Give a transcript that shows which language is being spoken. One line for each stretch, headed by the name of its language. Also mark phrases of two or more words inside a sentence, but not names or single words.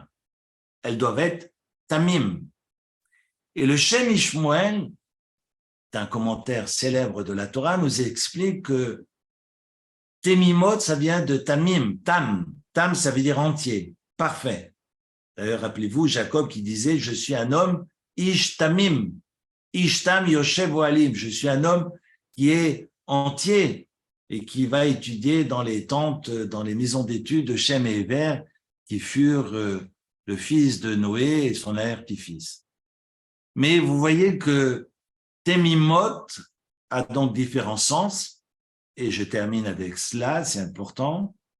French: Elles doivent être tamim. Et le Shem Ishmuel, un commentaire célèbre de la Torah, nous explique que temimot, ça vient de tamim, tam. Tam, ça veut dire entier, parfait. D'ailleurs, rappelez-vous, Jacob qui disait « Je suis un homme
Hebrew: איש תמים, איש תם יושב אוהלים ».
French: Je suis un homme qui est entier et qui va étudier dans les tentes, dans les maisons d'études de Shem et Héber, qui furent le fils de Noé et son arrière-petit-fils. Mais vous voyez que temimot a donc différents sens, et je termine avec cela, c'est important.